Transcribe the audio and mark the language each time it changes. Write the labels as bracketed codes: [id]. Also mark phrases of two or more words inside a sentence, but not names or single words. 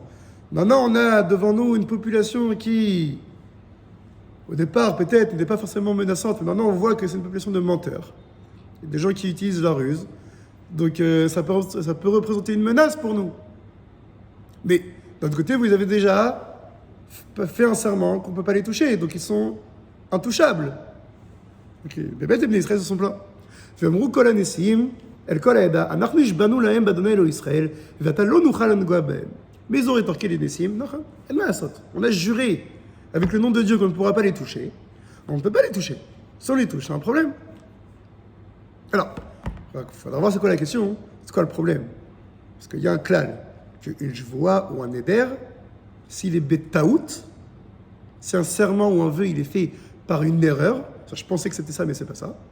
[fr] Maintenant on a devant nous une population qui, au départ peut-être, n'était pas forcément menaçante, mais maintenant on voit que c'est une population de menteurs, des gens qui utilisent la ruse. Donc ça peut représenter une menace pour nous. Mais d'un autre côté, vous avez déjà fait un serment qu'on ne peut pas les toucher, donc ils sont intouchables. Donc les bêtes des bénis d'Israël se sont plaints. [he] ואמרו כל הנשיאים אל כל העדה, אנחנו השבענו להם באדוני אלוהי ישראל, ואתה לא נוכל לנגוע בהם. [fr] Mais ils ont rétorqué les nessiim, on a juré avec le nom de Dieu qu'on ne pourra pas les toucher. On ne peut pas les toucher. Si on les touche, c'est un problème. Alors, il faudra voir c'est quoi la question, c'est quoi le problème. Parce qu'il y a un klal, qu'une jvoua ou un éder, s'il est betaout, si un serment ou un vœu il est fait par une erreur, ça, je pensais que c'était ça, mais c'est pas ça.